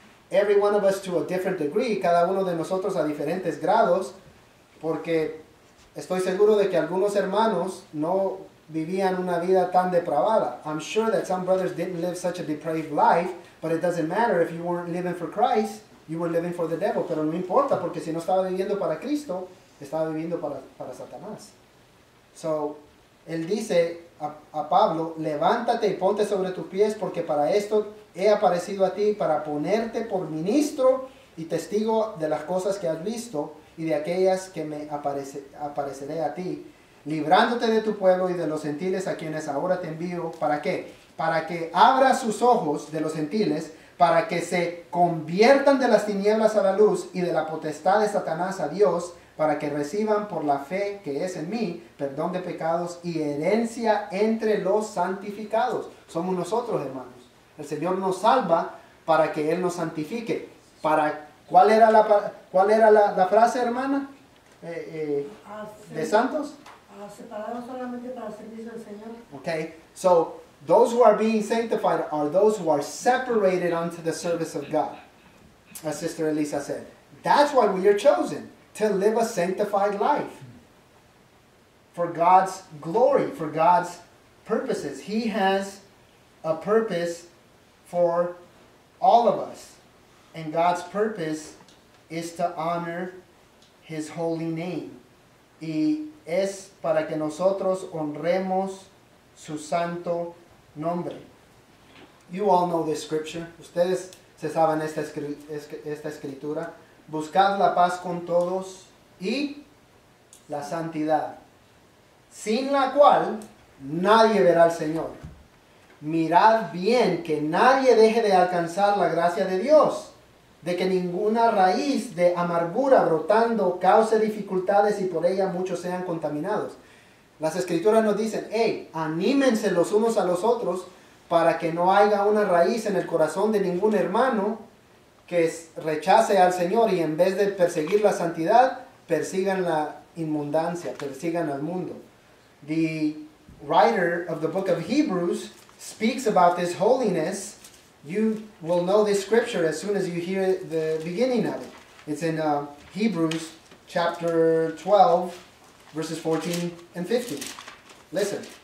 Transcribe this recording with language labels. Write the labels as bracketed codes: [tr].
[en] Every one of us to a different degree, [es] cada uno de nosotros a diferentes grados, porque estoy seguro de que algunos hermanos no vivían una vida tan depravada. [en] I'm sure that some brothers didn't live such a depraved life, but it doesn't matter. If you weren't living for Christ, you were living for the devil. [es] Pero no importa, porque si no estaba viviendo para Cristo, estaba viviendo para Satanás. So, él dice a Pablo, levántate y ponte sobre tus pies, porque para esto he aparecido a ti, para ponerte por ministro y testigo de las cosas que has visto y de aquellas que me apareceré a ti, librándote de tu pueblo y de los gentiles a quienes ahora te envío. ¿Para qué? Para que abra sus ojos de los gentiles, para que se conviertan de las tinieblas a la luz y de la potestad de Satanás a Dios, para que reciban por la fe que es en mí perdón de pecados y herencia entre los santificados. Somos nosotros, hermanos. El Señor nos salva para que Él nos santifique. ¿Cuál era la frase, hermana? ¿De santos? Separados solamente para el servicio del Señor. [en] Okay, so those who are being sanctified are those who are separated unto the service of God. As Sister Elisa said. That's why we are chosen, to live a sanctified life. For God's glory, for God's purposes. He has a purpose for all of us. And God's purpose is to honor His holy name. [es] Y es para que nosotros honremos su santo nombre. [en] You all know this scripture. [es] Ustedes se saben esta escritura. Buscad la paz con todos y la santidad, sin la cual nadie verá al Señor. Mirad bien que nadie deje de alcanzar la gracia de Dios, de que ninguna raíz de amargura brotando cause dificultades y por ella muchos sean contaminados. Las escrituras nos dicen, hey, anímense los unos a los otros para que no haya una raíz en el corazón de ningún hermano que rechace al Señor y en vez de perseguir la santidad, persigan la inmundancia, persigan al mundo. [en] The writer of the book of Hebrews speaks about this holiness. You will know this scripture as soon as you hear the beginning of it. It's in Hebrews chapter 12, verses 14 and 15. Listen.